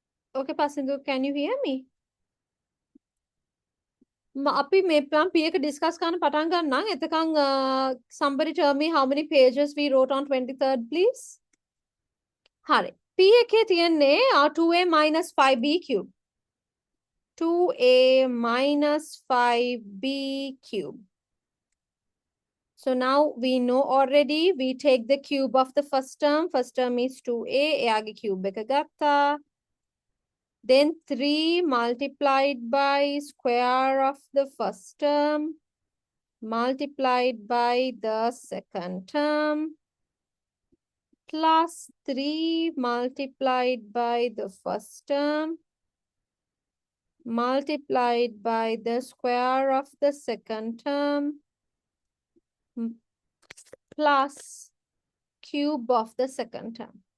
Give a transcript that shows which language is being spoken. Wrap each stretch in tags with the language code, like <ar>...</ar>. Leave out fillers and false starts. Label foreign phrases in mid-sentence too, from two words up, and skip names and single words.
<en>Okay, Pasindu, can you hear me?</en> <si>අපි මේ P එක discuss කරන්න පටන් ගන්නම්.</si> <en>එතකන් somebody tell me how many pages we wrote on 23rd, please.</en> <si>හරි. P එකේ තියෙන්නේ</si> <en>2a minus 5b cube. 2a minus 5b cube. So now we know already. We take the cube of the first term. First term is 2a.</en> <si>එයාගේ cube එක ගත්තා.</si> <en>Then 3 multiplied by square of the first term multiplied by the second term plus 3 multiplied by the first term multiplied by the square of the second term plus cube of the second term.</en>